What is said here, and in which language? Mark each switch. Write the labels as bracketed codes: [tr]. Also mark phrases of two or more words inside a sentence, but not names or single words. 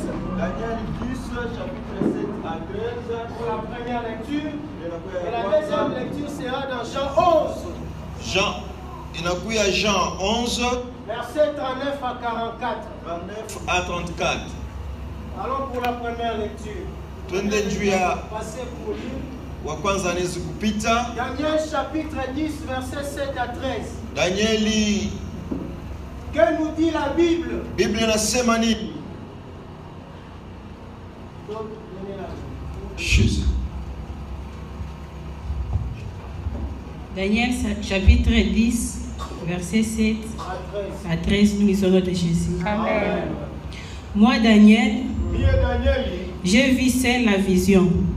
[fr] Daniel 10, chapitre 7 à 13. Pour la première lecture. Et la deuxième lecture sera dans Jean 11. Jean 11. Versets 39 à 44. 39 à 34. Allons pour la première lecture. [sw] Twende juu ya [fr] Passez pour lire. [sw] wa kwanza anaweza kupita. [fr] Daniel chapitre 10, versets 7 à 13. Danieli, Que nous dit la Bible? [sw] Biblia inasema nini? [fr] Daniel chapitre 10, verset 7 à 13, nous lisons notre Jésus. Amen. Moi, Daniel, j'ai vu seul la vision.